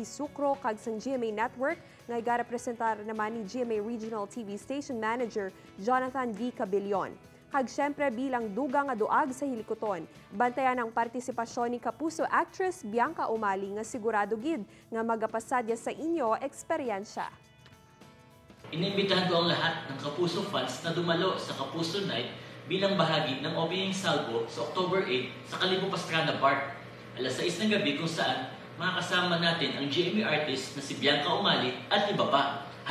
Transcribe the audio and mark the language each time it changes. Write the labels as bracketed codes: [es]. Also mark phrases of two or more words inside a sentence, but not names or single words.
[hil] Sucro kag sang GMA Network nga igarepresentar naman ni GMA Regional TV Station Manager Jonathan V. Cabillon. Kag syempre bilang dugang nga duag sa hilikoton, bantayan ang partisipasyon ni Kapuso actress Bianca Umali nga sigurado gid nga magapasadya sa inyo eksperyensya. [tl] Inimbitahan ko ang lahat ng Kapuso fans na dumalo sa Kapuso Night bilang bahagi ng [en] opening salvo [tl] sa October 8 sa Kalibo Pastrana Park. Alas 6 ng gabi kung saan makakasama natin ang GMA artist na si Bianca Umali at iba pa.